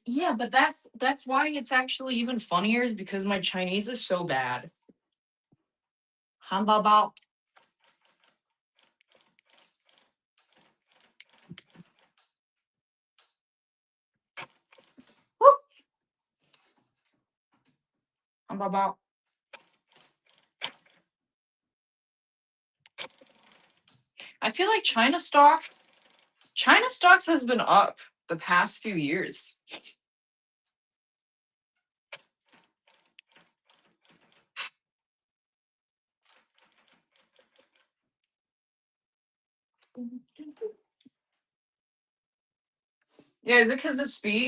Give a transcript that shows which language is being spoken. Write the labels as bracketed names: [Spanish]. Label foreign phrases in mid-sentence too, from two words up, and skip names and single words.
[English] Yeah, but that's why it's actually even funnier is because my Chinese is so bad. [Chinese] 汉堡包. Woo! 汉堡包. [English] I feel like China stocks has been up the past few years. Yeah, is it because of speed?